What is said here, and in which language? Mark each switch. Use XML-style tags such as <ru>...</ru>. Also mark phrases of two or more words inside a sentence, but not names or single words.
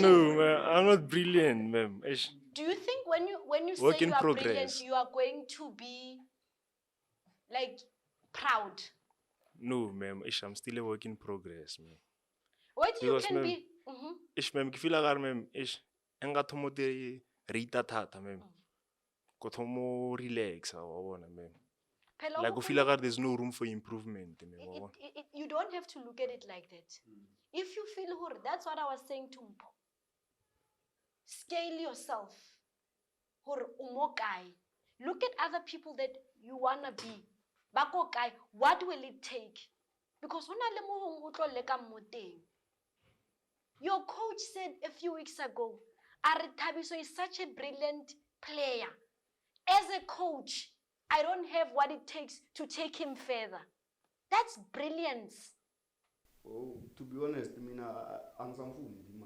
<en>No, ma'am, I'm not brilliant, ma'am. Do you think when you say Work in you are progress. brilliant, you are going to be like proud? No, ma'am. I'm still a work in progress, ma'am. What you Because, can ma'am, be? ma'am,</en> <st>ke feel like</st> <en>ma'am,</en> <st>enga thomo te reita thata, ma'am. Ko thomo relax, wa bona, ma'am. Phela</st> <en>Like,</en> <st>o</st> <en>I feel like there's no room for improvement, ma'am.</en> <st>wa bona.</st> <en>You don't have to look at it like that. If you feel hore, that's what I was saying to Mpo. Scale yourself.</en> <st>Hore umo kae.</st> <en>Look at other people that you wanna be.</en> <st>Bako kae,</st> <en>what will it take?</en> <st>Because hona le mo o tlo leka mo teng.</st> <en>Your coach said a few weeks ago, Are Thabiso is such a brilliant player. As a coach, I don't have what it takes to take him further. That's brilliance. Oh, to be honest, I mean, I'm something.</en>